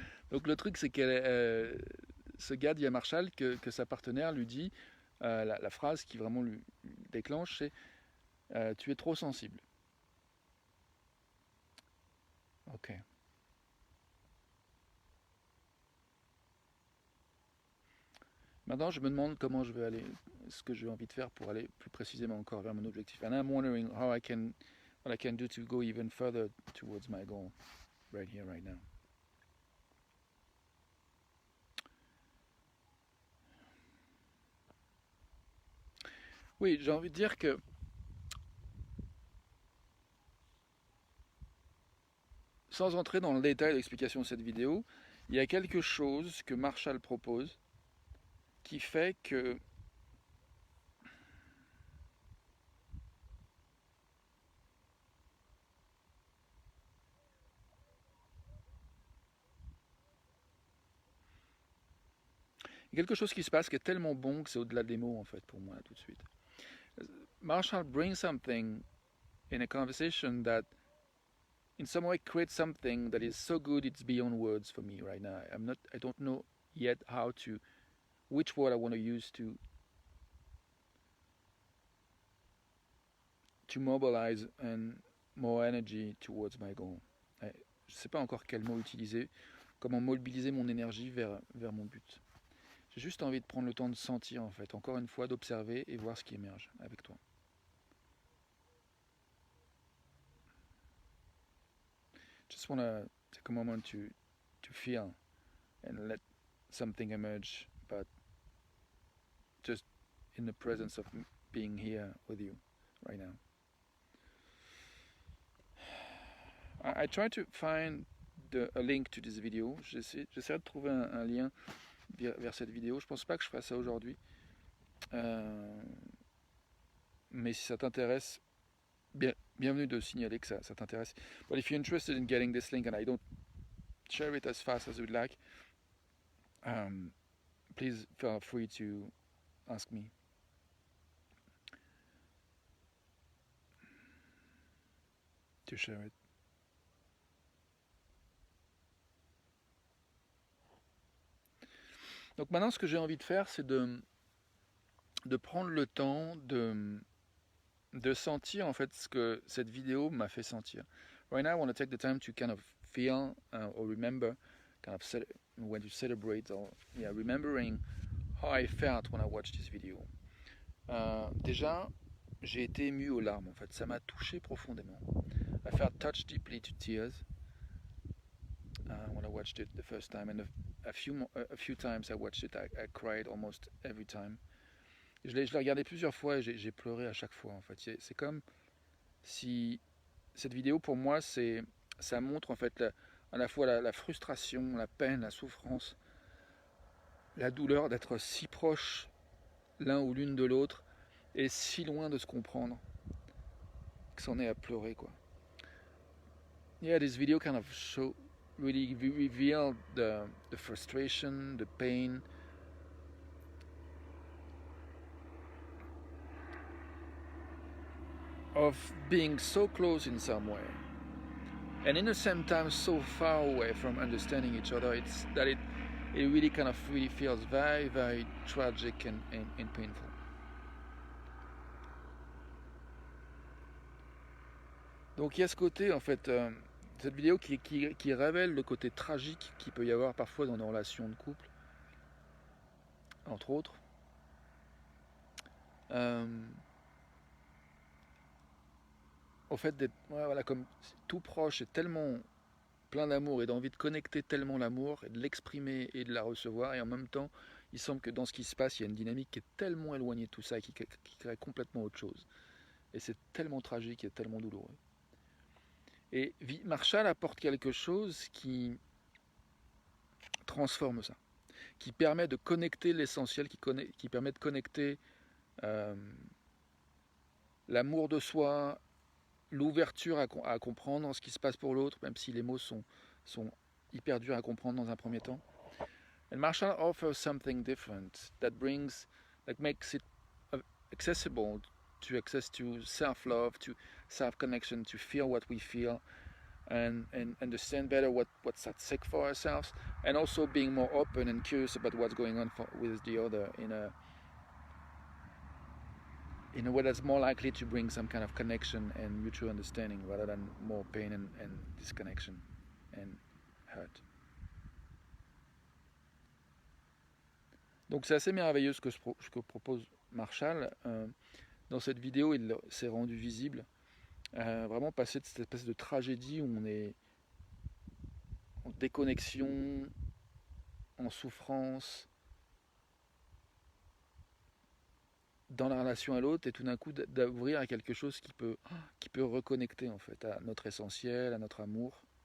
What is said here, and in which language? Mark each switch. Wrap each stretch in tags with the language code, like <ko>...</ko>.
<fr>Donc le truc, c'est que ce gars dit à Marshall que sa partenaire lui dit la phrase qui vraiment lui déclenche, c'est tu es trop sensible. Ok. Maintenant, je me demande comment je vais aller, ce que j'ai envie de faire pour aller plus précisément encore vers mon objectif.</fr> <en>And I'm wondering what I can do to go even further towards my goal, right here, right now.</en> <fr>Oui, j'ai envie de dire que sans entrer dans le détail de l'explication de cette vidéo, il y a quelque chose que Marshall propose qui fait que il y a quelque chose qui se passe qui est tellement bon que c'est au-delà des mots en fait pour moi tout de suite.</fr> <en>Marshall brings something in a conversation that in some way create something that is so good it's beyond words for me right now. I don't know yet which word I want to use to mobilize and more energy towards my goal.</en> <fr>Je ne sais pas encore quel mot utiliser, comment mobiliser mon énergie vers mon but. J'ai juste envie de prendre le temps de sentir, en fait, encore une fois, d'observer et voir ce qui émerge avec toi.</fr> <en>Just want to take a moment to feel and let something emerge, but just in the presence of being here with you right now. I try to find a link to this video.</en> <fr>J'essaie de trouver un lien vers cette vidéo. Je pense pas que je fasse ça aujourd'hui. Mais si ça t'intéresse, bienvenue de signaler que ça t'intéresse.</fr> <en>But if you're interested in getting this link and I don't share it as fast as you'd like, please feel free to ask me. To share it.</en> <fr>Donc maintenant, ce que j'ai envie de faire, c'est de prendre le temps de sentir en fait ce que cette vidéo m'a fait sentir.</fr> <en>Right now, I want to take the time to kind of feel or remember, kind of when you celebrate or remembering how I felt when I watched this video.</en> <fr>Déjà, j'ai été ému aux larmes. En fait, ça m'a touché profondément.</fr> <en>I felt touched deeply to tears when I watched it the first time, and a few times I watched it, I cried almost every time.</en> <fr>Je l'ai regardé plusieurs fois et j'ai pleuré à chaque fois. En fait, c'est comme si cette vidéo pour moi, ça montre en fait à la fois la frustration, la peine, la souffrance, la douleur d'être si proche l'un ou l'une de l'autre et si loin de se comprendre que c'en est à pleurer quoi.</fr> <en>Yeah, this video kind of really revealed the frustration, the pain, of being so close in some way, and in the same time so far away from understanding each other. It really kind of really feels very, very tragic and painful.</en> <fr>Donc il y a ce côté en fait, cette vidéo qui révèle le côté tragique qu'il peut y avoir parfois dans nos relations de couple, entre autres. Au fait d'être comme tout proche et tellement plein d'amour et d'envie de connecter tellement l'amour et de l'exprimer et de la recevoir, et en même temps il semble que dans ce qui se passe il y a une dynamique qui est tellement éloignée de tout ça et qui crée complètement autre chose, et c'est tellement tragique et tellement douloureux. Et Marshall apporte quelque chose qui transforme ça, qui permet de connecter l'essentiel, qui permet de connecter l'amour de soi, l'ouverture à comprendre ce qui se passe pour l'autre, même si les mots sont hyper durs à comprendre dans un premier temps.</fr> <en>And Marshall offers something different that makes it accessible to self-love, to self-connection, to feel what we feel, and understand better what's at stake for ourselves, and also being more open and curious about what's going on with the other in a way that's more likely to bring some kind of connection and mutual understanding rather than more pain and disconnection and hurt.</en> <fr>Donc c'est assez merveilleux ce que propose Marshall. Dans cette vidéo, il s'est rendu visible. Vraiment passer de cette espèce de tragédie où on est en déconnexion, en souffrance, dans la relation à l'autre, et tout d'un coup d'ouvrir à quelque chose qui peut reconnecter en fait à notre essentiel, à notre amour.</fr>